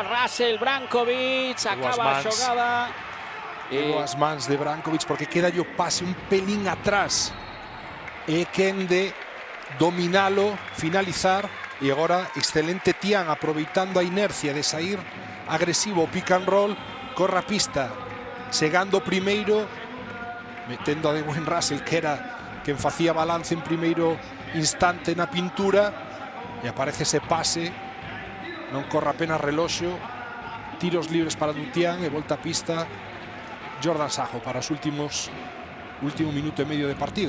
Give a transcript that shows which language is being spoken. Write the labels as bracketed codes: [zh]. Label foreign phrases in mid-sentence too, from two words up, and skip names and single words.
[gl] Russell, Brankovic, acaba a xogada. As mans de Brankovic, porque queda o pase un pelín atrás. E quen de dominalo, finalizar. E agora excelente Tian, aproveitando a inercia de sair agresivo, [en] pick and roll, [gl] corra a pista, chegando primeiro, metendo a de buen Russell, que era quen facía balance en primeiro instante na pintura, e aparece ese pase, non corre apenas reloxo, tiros libres para Dutian e volta a pista Jordan Sajo para os último minuto e medio de partido.